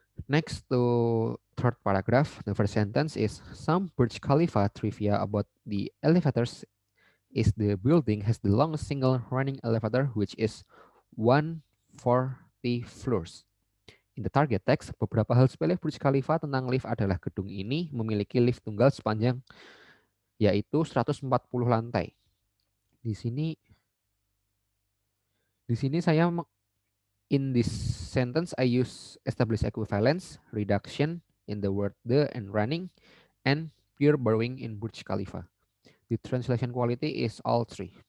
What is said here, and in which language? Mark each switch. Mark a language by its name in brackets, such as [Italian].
[English] Next to third paragraph, the first sentence is, some Burj Khalifa trivia about the elevators is the building has the longest single running elevator, which is 140 floors. In the target text, [Indonesian] beberapa hal sepele Burj Khalifa tentang lift adalah gedung ini memiliki lift tunggal sepanjang yaitu 140 lantai. Di sini saya [English] in this sentence I use established equivalence, reduction in the word the and running, and pure borrowing in Burj Khalifa. The translation quality is all 3.